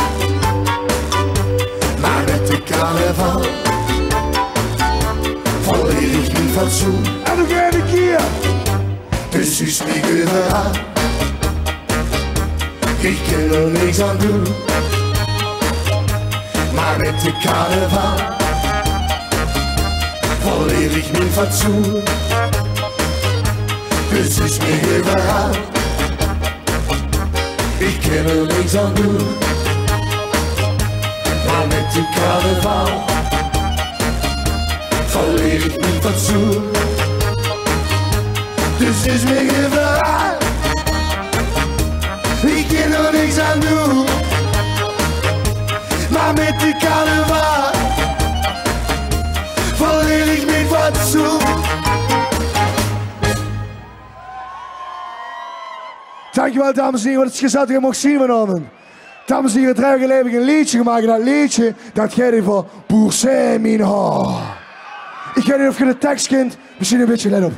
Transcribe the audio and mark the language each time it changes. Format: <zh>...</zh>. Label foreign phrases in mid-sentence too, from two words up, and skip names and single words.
<nl>Maar met de Karneval verleer ik mijn fatsoen. En nog een keer. Dus is mij überall, ik kan er niks aan doen. Maar met de Karneval verleer ich mijn fatsoen. Dus is</nl> <de>mir überall, ich kann er nichts</de> <nl>aan doen. Maar met de Karneval verleer ich mijn fatsoen. Dus is</nl> <de>mir überall, ich kann er nichts</de> <nl>aan doen. Maar met de Karneval verleer ich mijn fatsoen. Dankjewel dames en heren, wat het gezellig dat je mocht zien vanavond. Dames en heren, 3 jaar geleden heb ik een liedje gemaakt. Dat liedje, dat gaat over Pour Saint-Minard. Ik weet niet of je de tekst kent, misschien een beetje let op.</nl>